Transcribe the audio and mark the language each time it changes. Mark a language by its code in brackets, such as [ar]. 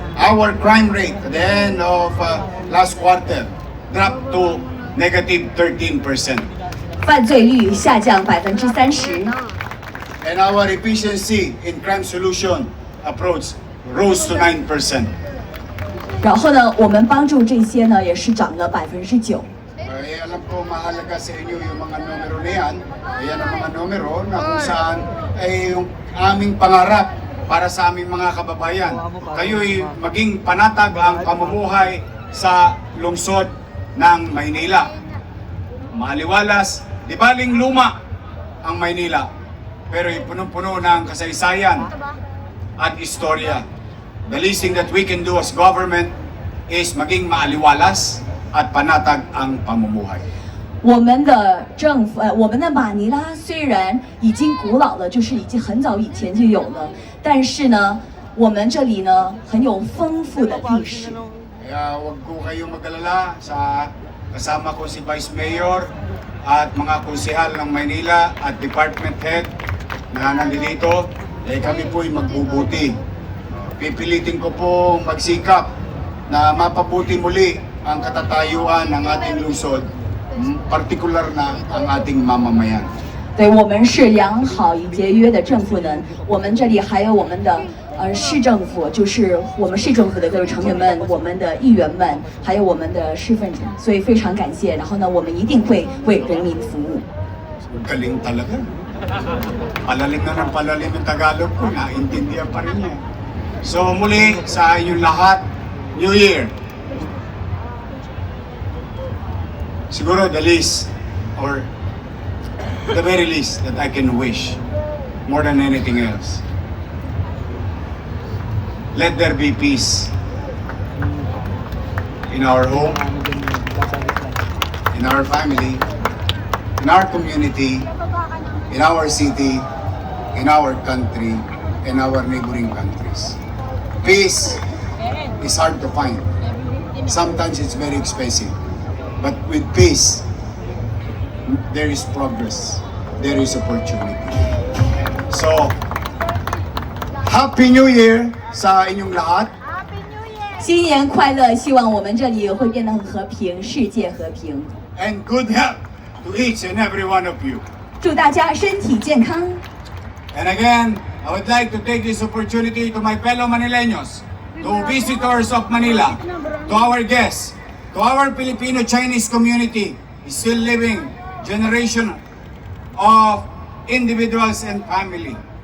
[en] Our crime rate at the end of last quarter dropped to negative 13%. [zh] 犯罪率下降30%。 [en] And our efficiency in crime solution approach rose to 9%. [zh] 然后呢，我们帮助这些呢，也是涨了9%。 [tl] Alam ko mahalaga sa inyo yung mga numero na yan. Ayan ang mga numero na kung saan ay yung aming pangarap para sa aming mga kababayan. Kayo'y maging panatag ang pamumuhay sa lungsod ng Maynila. Maliwalas, di baling luma ang Maynila, pero punong-puno ng kasaysayan at istorya. [en] The least thing that we can do as government is [tl] maging maaliwalas at panatag ang pamumuhay. [zh] 我们的政府，我们的马尼拉虽然已经古老了，就是已经很早以前就有了，但是呢，我们这里呢很有丰富的历史。 [tl] Kaya huwag ko kayong mag-alala sa kasama ko si Vice Mayor at mga konsehal ng Maynila at Department Head na nandito. Kami po'y magbubuti. Pipilitin ko po magsikap na mapabuti muli ang katatayuan ng ating lungsod, partikular na ang ating mamamayan. [zh] 对，我们是良好以节约的政府呢。我们这里还有我们的市政府，就是我们市政府的各位成员们、我们的议员们，还有我们的市分子，所以非常感谢。然后呢，我们一定会为人民服务。 [tl] Galing talaga. Palalim na ng palalim ng Tagalog ko, naintindihan pa rin niya. So muli sa inyong lahat, New Year. [en] Siguro the least, or the very least that I can wish, more than anything else. Let there be peace in our home, in our family, in our community, in our city, in our country, and our neighboring countries. Peace is hard to find. Sometimes it's very expensive. But with peace, there is progress. There is opportunity. So, Happy New Year [tl] sa inyong lahat. [zh] 新年快乐！希望我们这里会变得很和平，世界和平。 [en] And good health to each and every one of you. [zh] 祝大家身体健康。 [en] And again, I would like to take this opportunity to my fellow Manileños, to visitors of Manila, to our guests, to our Filipino-Chinese community, still living generation of individuals and family.